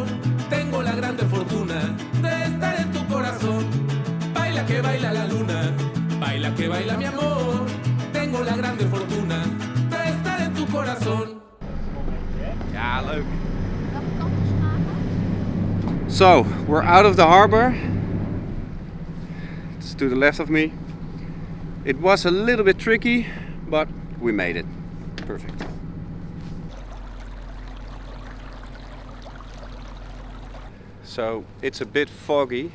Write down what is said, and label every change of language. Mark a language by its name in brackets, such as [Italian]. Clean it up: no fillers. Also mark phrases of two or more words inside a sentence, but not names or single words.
[Spanish] Tengo la grande fortuna de estar en tu corazón. Baila que baila la luna, baila que baila mi amor. Tengo la grande fortuna de estar en tu corazón. [Dutch] Ja, leuk. [English] So, we're out of the harbor. It's to the left of me. It was a little bit tricky, but we made it. Perfect. So it's a bit foggy.